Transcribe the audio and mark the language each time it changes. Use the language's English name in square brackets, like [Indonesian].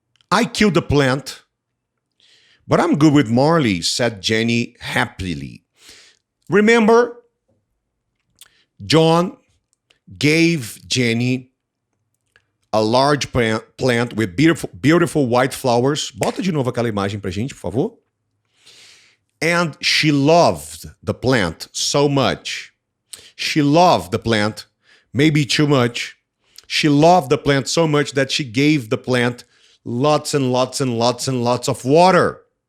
[English] I killed the plant, but I'm good with Marley, said Jenny happily. Remember, John gave Jenny a large plant with beautiful white flowers. [Portuguese] Bota de novo aquela imagem pra gente, por favor. [English] And she loved the plant so much. She loved the plant, maybe too much. She loved the plant so much that she gave the plant lots and lots and lots and lots of water.